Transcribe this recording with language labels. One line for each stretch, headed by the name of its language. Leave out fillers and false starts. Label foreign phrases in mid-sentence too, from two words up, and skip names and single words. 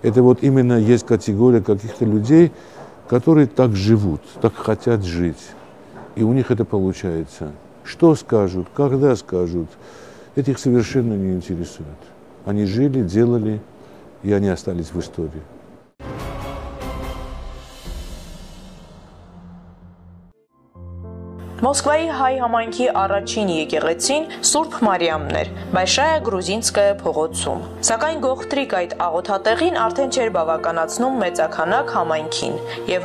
Russian: Это вот именно есть категория каких-то людей, которые так живут, так хотят жить, и у них это получается. Что скажут, когда скажут, это их совершенно не интересует. Они жили, делали, и они остались в истории.
Armenian: Մոսկվայի հայ համայնքի առաջին եկեղեցին Սուրբ Մարիամն էր, Բայշայա Գրուզինսկայա փողոցում։ Սակայն գողտրիկ այդ աղոթատեղին արդեն չէր բավականացնում մեծաքանակ համայնքին, եւ